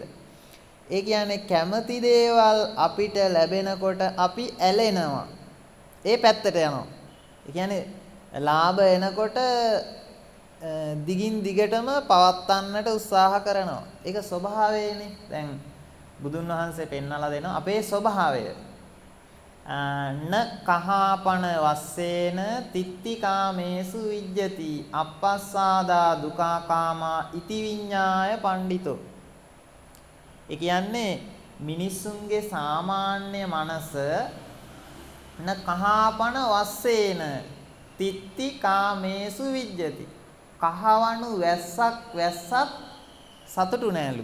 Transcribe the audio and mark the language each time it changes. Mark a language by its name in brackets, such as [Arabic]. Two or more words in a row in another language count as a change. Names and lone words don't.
[Sinhala] ඒ කියන්නේ කැමැති දේවල් අපිට ලැබෙනකොට අපි ඇලෙනවා. ඒ පැත්තට යනවා. ඒ කියන්නේ ලාභ එනකොට දිගින් දිගටම පවත්වන්නට උත්සාහ කරනවා. ඒක ස්වභාවයනේ. දැන් බුදුන් වහන්සේ පෙන්වලා දෙනවා අපේ ස්වභාවය. [Pali] න කහපන වස්සේන තිත්තිකාමේසු විජ්ජති අපස්සාදා දුකාකාමා ඉති විඤ්ඤාය පණ්ඩිතෝ. [Sinhala] ඒ කියන්නේ මිනිස්සුන්ගේ සාමාන්‍ය මනස [Pali] න කහපන වස්සේන තිත්තිකාමේසු විජ්ජති. [Sinhala] කහවණු වැස්සත් සතුටු නෑලු.